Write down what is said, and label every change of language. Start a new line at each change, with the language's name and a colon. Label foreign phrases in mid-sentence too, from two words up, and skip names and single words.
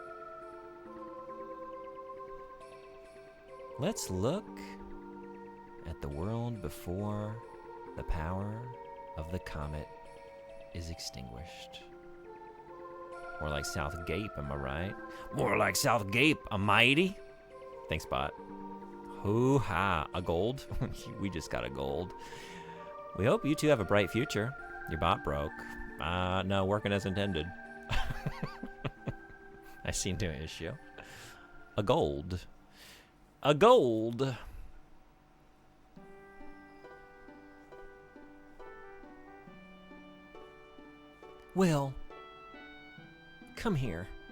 English: Let's look at the world before the power of the comet is extinguished. More like South Gape, am I right? More like South Gape, a mighty. Thanks, bot. Hoo-ha, a gold? We just got a gold. We hope you two have a bright future. Your bot broke. No, working as intended. I see no issue. A gold. A gold. Will, come here.